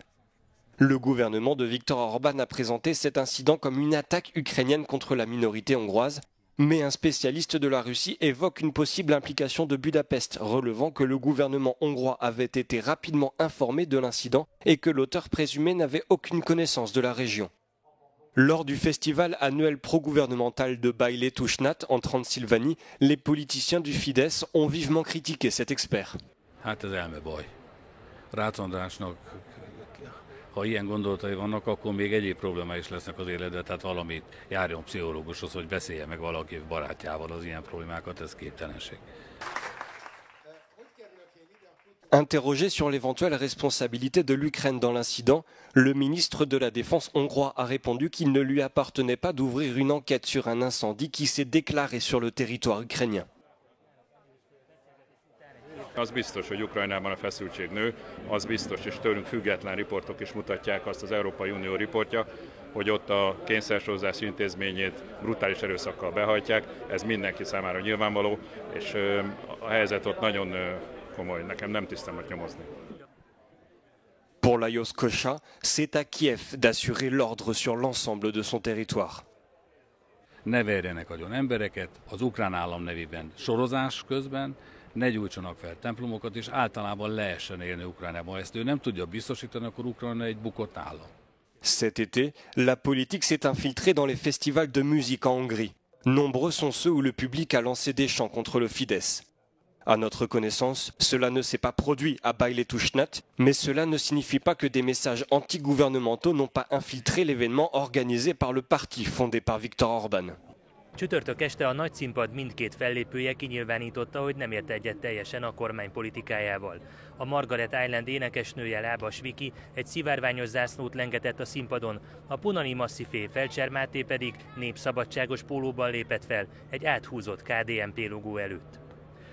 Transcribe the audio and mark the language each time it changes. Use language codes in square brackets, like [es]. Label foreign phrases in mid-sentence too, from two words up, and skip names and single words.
[fr] Le gouvernement de Viktor Orban a présenté cet incident comme une attaque ukrainienne contre la minorité hongroise, mais un spécialiste de la Russie évoque une possible implication de Budapest, relevant que le gouvernement hongrois avait été rapidement informé de l'incident et que l'auteur présumé n'avait aucune connaissance de la région. Lors du festival annuel pro-gouvernemental de Baile Tusnat en Transylvanie, les politiciens du Fidesz ont vivement critiqué cet expert. [hu] Rácz Andrásnak, ha ilyen gondolatai vannak, akkor még egyéb problémái is lesznek az életben, tehát valamit járjon pszichológushoz, hogy beszéljen meg valaki barátjával az ilyen problémákat, ez képtelenség. [fr] Interrogé sur l'éventuelle responsabilité de l'Ukraine dans l'incident, le ministre de la Défense hongrois a répondu qu'il ne lui appartenait pas d'ouvrir une enquête sur un incendie qui s'est déclaré sur le territoire ukrainien. [hu] Az biztos, hogy Ukrajnában a feszültség nő, az biztos, és tőlünk független riportok is mutatják azt, az Európai Unió riportja, hogy ott a kényszersorozási intézményét brutális erőszakkal behajtják. Ez mindenki számára nyilvánvaló, és a helyzet ott nagyon komoly, nekem nem tisztem ott nyomozni. [fr] Pour Lajos Kosha, c'est à Kiev d'assurer l'ordre sur l'ensemble de son territoire. [hu] Ne verjenek agyon embereket az ukrán állam nevében sorozás közben, ne gyújtsanak fel templomokat, és általában lehessen élni Ukrajnában. Ezt ő nem tudja biztosítani, akkor Ukrajna egy bukott állam. [fr] Cet été, la politique s'est infiltrée dans les festivals de musique en Hongrie. Nombreux sont ceux où le public a lancé des chants contre le Fidesz. À notre connaissance, cela ne s'est pas produit à Bajletusnat, mais cela ne signifie pas que des messages anti-gouvernementaux n'ont pas infiltré l'événement organisé par le parti fondé par Viktor Orbán. [hu] Csütörtök este a nagyszínpad mindkét fellépője kinyilvánította, hogy nem ért egyet teljesen a kormány politikájával. A Margaret Island énekesnője Lábas Viki egy szivárványos zászlót lengetett a színpadon, a Punani Masszifé Felcser Máté pedig népszabadságos pólóban lépett fel egy áthúzott KDNP logó előtt.